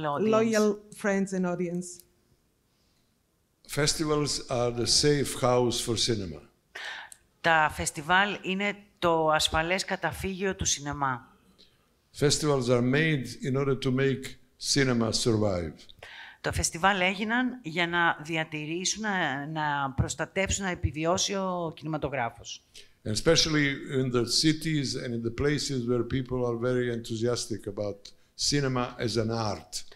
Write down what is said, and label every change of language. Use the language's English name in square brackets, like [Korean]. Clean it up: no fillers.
[English] loyal friends and audience. Festivals are the safe house for cinema. [Greek] Τα φεστιβάλ είναι το ασφαλές καταφύγιο του σινεμά. [English] Festivals are made in order to make cinema survive. [Greek] Τα φεστιβάλ έγιναν για να διατηρήσουν, να προστατεύσουν, να επιβιώσει ο κινηματογράφος. [English] And especially in the cities and in the places where people are very enthusiastic about cinema as an art.